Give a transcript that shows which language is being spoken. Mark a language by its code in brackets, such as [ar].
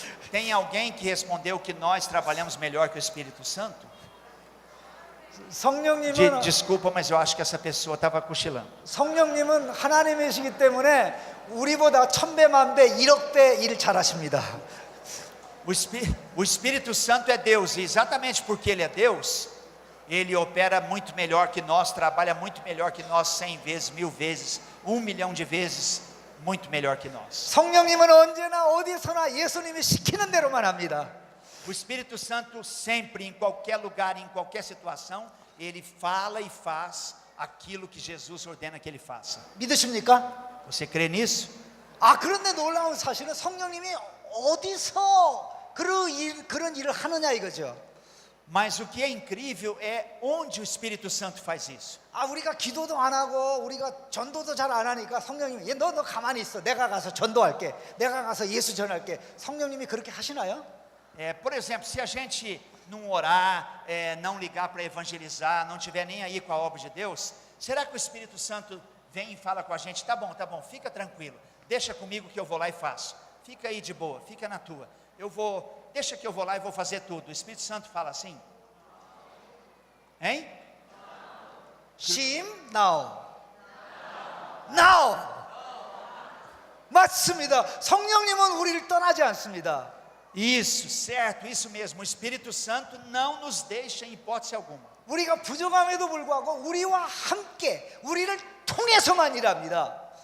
[pt] Tem alguém que respondeu que nós trabalhamos melhor que o Espírito Santo? [ko] 성령님은 [pt] Desculpa, mas eu acho que essa pessoa estava cochilando. [ko] 성령님은 하나님이시기 때문에 우리보다 1000배, 1000배, 1억배 일 잘하십니다. [pt] O Espírito Santo é Deus, e exatamente porque Ele é Deus, Ele opera muito melhor que nós, trabalha muito melhor que nós, 100 vezes, 1000 vezes, 1 milhão de vezes, muito melhor que nós. [ko] 성령님은 언제나 어디서나 예수님이 시키는 대로만 합니다. [pt] O Espírito Santo sempre, em qualquer lugar, em qualquer situação, Ele fala e faz aquilo que Jesus ordena que Ele faça. [ko] 믿으십니까? [pt] Você crê nisso? [ko] 그런데 놀라운 사실은 성령님이 어디서 그런 일을 하느냐 이거죠. [pt] Mas o que é incrível é onde o Espírito Santo faz isso. [ko] 우리가 기도도 안 하고 우리가 전도도 잘 안 하니까 성령님이 너 가만히 있어. 내가 가서 전도할게. 내가 가서 예수 전할게. 성령님이 그렇게 하시나요? [pt] Por exemplo, se a gente não orar, não ligar para evangelizar, não tiver nem aí com a obra de Deus, será que o Espírito Santo vem e fala com a gente, tá bom, fica tranquilo, deixa comigo que eu vou lá e faço, fica aí de boa, fica na tua, deixa que eu vou lá e vou fazer tudo. O Espírito Santo fala assim? Hein? Sim, now. [ko] 맞습니다. 성령님은 우리를 떠나지 않습니다. [pt] Isso, certo, isso mesmo. O Espírito Santo não nos deixa em hipótese alguma. [ko] 우리가 부족함에도 불구하고 우리와 함께 우리를 통해서만 일합니다.